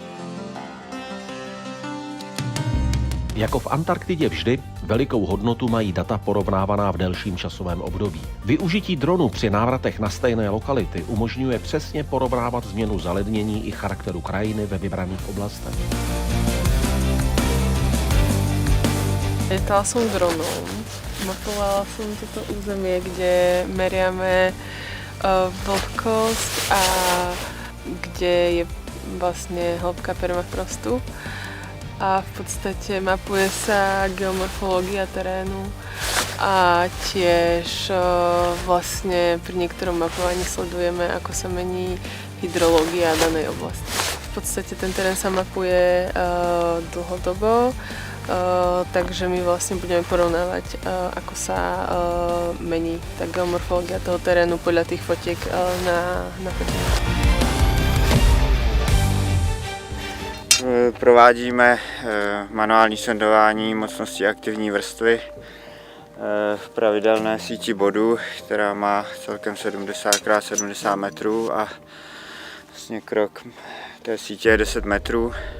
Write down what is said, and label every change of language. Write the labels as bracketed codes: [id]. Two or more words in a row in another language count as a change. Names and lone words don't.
[cs] Jako v Antarktidě vždy, velikou hodnotu mají data porovnávaná v delším časovém období. Využití dronu při návratech na stejné lokality umožňuje přesně porovnávat změnu zalednění i charakteru krajiny ve vybraných oblastech. [sk] Lietala som dronom, mapovala som toto územie, kde meriame vlhkosť a kde je vlastne hĺbka permafrostu. A v podstate mapuje sa geomorfológia terénu a tiež vlastne pri niektorom mapovaní sledujeme, ako sa mení hydrológia danej oblasti. V podstate ten terén sa mapuje dlhodobo, takže my vlastne budeme porovnávať, ako sa mení tá geomorfológia toho terénu podľa tých fotiek na fotení. [cs] Provádíme manuální sondování mocnosti aktivní vrstvy v pravidelné síti bodů, která má celkem 70 x 70 metrů a vlastně krok té sítě je 10 metrů.